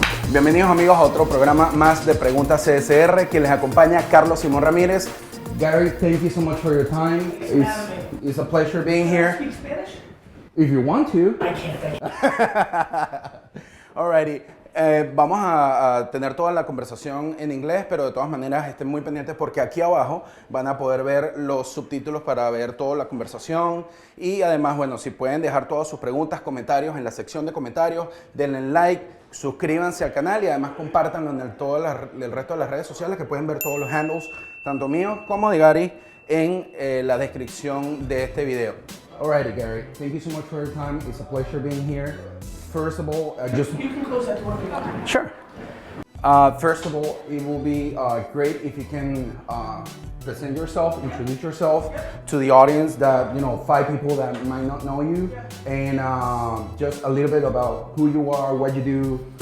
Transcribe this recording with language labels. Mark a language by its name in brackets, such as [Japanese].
[Spanish] Bienvenidos amigos a otro programa más de Preguntas CSR, que les acompaña Carlos Simon Ramirez. [English] Gary, thank you so much for your time. It's a pleasure being here. Speak Spanish? If you want to. I can't, thank you. Alrighty. [Spanish] Vamos a tener toda la conversación en inglés, pero de todas maneras estén muy pendientes porque aquí abajo van a poder ver los subtítulos para ver toda la conversación y además, bueno, si pueden dejar todas sus preguntas, comentarios en la sección de comentarios, denle like, suscríbanse al canal y además compártanlo en el resto de las redes sociales, que pueden ver todos los handles, tanto míos como de Gary, en la descripción de este video. [English] Alrighty, Gary, thank you so much for your time. It's a pleasure being here. First of all, You can close that door if you want. Sure. First of all, it will be great if you can present yourself, introduce yourself to the audience that, 5 people that might not know you, and just a little bit about who you are, what you do.